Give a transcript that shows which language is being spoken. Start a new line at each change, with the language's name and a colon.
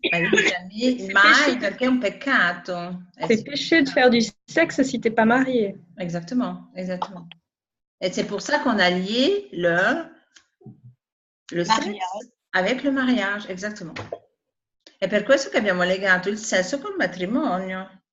Italian: Jamais, mai, perché è un peccato.
French: C'est péché de faire du sexe si tu n'es pas marié. Exactement, exactement. Et c'est pour ça qu'on a lié le sexe avec le mariage, exactement.
Italian: È per questo che abbiamo legato il sesso col matrimonio.